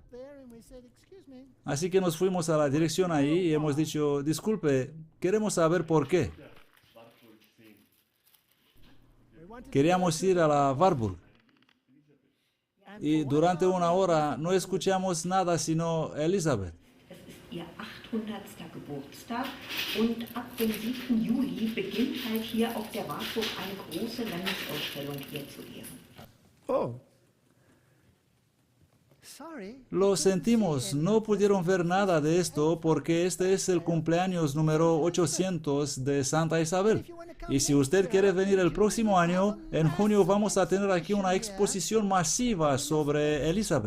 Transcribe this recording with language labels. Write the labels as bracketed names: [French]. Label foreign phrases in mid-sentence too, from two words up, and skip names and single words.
[Spanish] Así que nos fuimos a la dirección ahí y hemos dicho, disculpe, queremos saber por qué. Queríamos ir a la Warburg. Y durante una hora no escuchamos nada sino Elizabeth. [German] Ihr 800. Geburtstag und ab dem 7. Juli beginnt halt hier auf der Warburg eine große Landesausstellung ihr zu Ehren. Oh. [Spanish] Lo sentimos, no pudieron ver nada de esto porque este es el cumpleaños número 800 de Santa Isabel. Y si usted quiere venir el próximo año, en junio vamos a tener aquí una exposición masiva sobre Elizabeth.